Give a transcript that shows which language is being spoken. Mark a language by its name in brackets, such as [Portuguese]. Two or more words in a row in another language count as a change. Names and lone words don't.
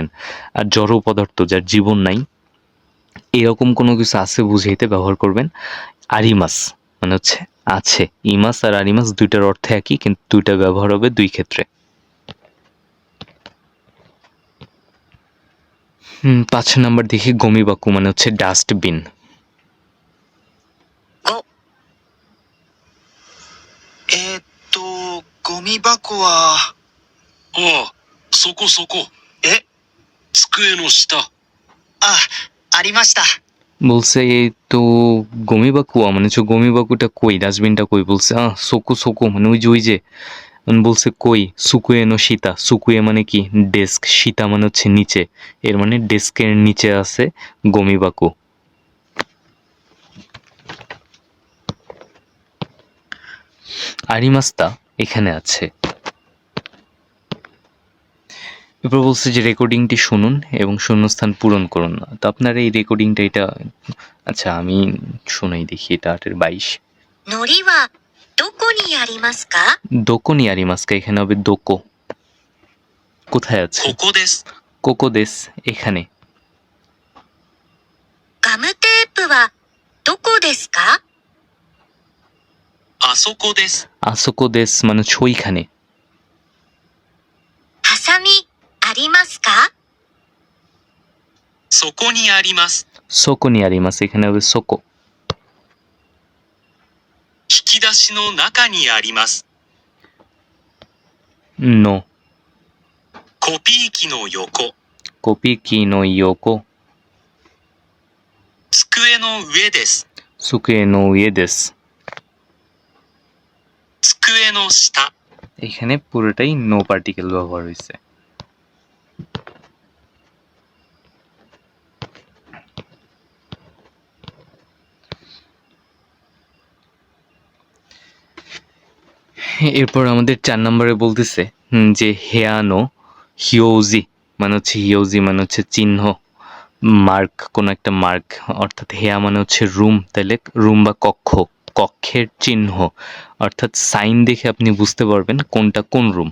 [Bangla] আর জড় পদার্থ যার জীবন নাই, এরকম কোনো কিছু আছে বুঝাইতে ব্যবহার করবেন আরিমাস মানে হচ্ছে আছে। ইমাস আর আরিমাস দুইটার অর্থ একই, কিন্তু দুইটা ব্যবহার হবে দুই ক্ষেত্রে। 5 নম্বর দেখি গমিবাকু মানে হচ্ছে ডাস্টবিন। [Japanese] 5、ゴミ箱は、ああ、そこそこ。え、机の下。あ、ありました。 [Bangla] বলছে এই তো গমিবাকু মানে হচ্ছে গমিবাকুটা কই, ডাস্টবিনটা কই, বলছে [Japanese] そこそこ [Bangla] মানে ওই যে বলছে কই, [Japanese] 机の下, [Bangla] সুকুয়ে মানে কি ডেস্ক, সীতা মানে হচ্ছে নিচে, এর মানে ডেস্কের নিচে আছে গমিবাকু। আরিমাস্তা এখানে আছে। এরপর বলছে যে রেকর্ডিংটি শুনুন এবং শূন্যস্থান পূরণ করুন না। তো আপনারা এই রেকর্ডিংটা এটা, আচ্ছা আমি শুনাই দেখি, এটা 8-22। [Japanese] 海苔はどこにありますか？どこにありますか, [Bangla] এখানে হবে দোকো। কোথায় আছে? [Japanese] ここです。ここです [Bangla] এখানে। [Japanese] ガムテープはどこですか？あそこです。あそこです [Bangla] মানে হচ্ছে ওইখানে। [Japanese] ハサミありますか？そこにあります。そこにあります, [Bangla] এখানে হবে সোকো। [Japanese] 引き出しの中にあります。 [Bangla] নো [Japanese] コピー機の横。コピー機の横机の上です。机の上です. 机の下。 [Bangla] এখানে পুরোটাই নো পার্টিকেল ব্যবহার হয়েছে। এরপর আমাদের 4 নম্বরে বলতেছে যে [Japanese] 部屋の表示 [Bangla] মানে হচ্ছে, হিয়োজি মানে হচ্ছে চিহ্ন, মার্ক, কোনো একটা মার্ক, অর্থাৎ হেয়া মানে হচ্ছে রুম, তাহলে রুম বা কক্ষ, কক্ষের চিহ্ন, অর্থাৎ সাইন দেখে আপনি বুঝতে পারবেন কোনটা কোন রুম।